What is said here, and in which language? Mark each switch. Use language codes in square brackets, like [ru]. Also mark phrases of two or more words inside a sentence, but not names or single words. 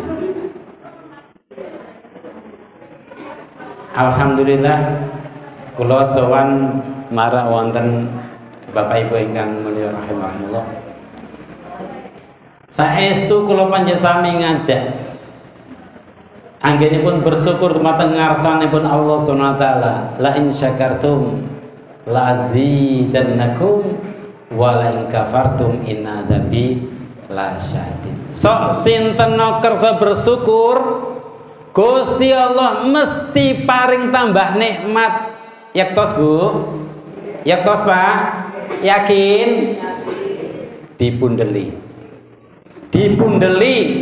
[jv] Alhamdulillah kula sowan marang wonten Bapak Ibu ingkang mulya rahimahullah. Saestu kula panjenengan sami ngajak anggenipun bersyukur dumateng ngarsanipun Allah [ar] سبحانه وتعالى. لئن شكرتم لأزيدنكم ولئن كفرتم إن عذابي لشديد. [jv] Sok sinten kersa bersyukur Gusti Allah mesti paring tambah nikmat. Yaktos Bu? Yaktos Pak? Yakin? Dipundeli. Dipundeli.